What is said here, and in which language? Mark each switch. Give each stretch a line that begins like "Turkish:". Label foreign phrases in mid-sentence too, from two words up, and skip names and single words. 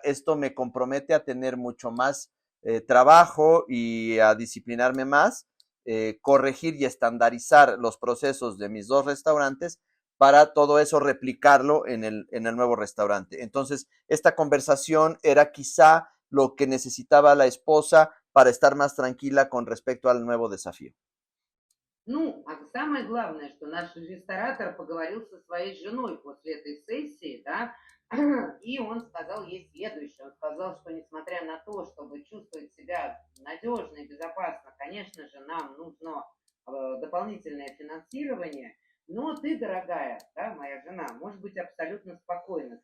Spanish: Esto me compromete a tener mucho más trabajo y a disciplinarme más, corregir y estandarizar los procesos de mis dos restaurantes para todo eso replicarlo en el nuevo restaurante. Entonces, esta conversación era quizá lo que necesitaba la esposa para estar más tranquila con respecto al nuevo desafío.
Russian: Ну, а самое главное, что наш ресторатор поговорил со своей женой после этой сессии, да, и он сказал ей следующее. Он сказал, что несмотря на то, чтобы чувствовать себя надежно и безопасно, конечно же, нам нужно дополнительное финансирование, но ты, дорогая, да, моя жена, можешь быть абсолютно спокойна.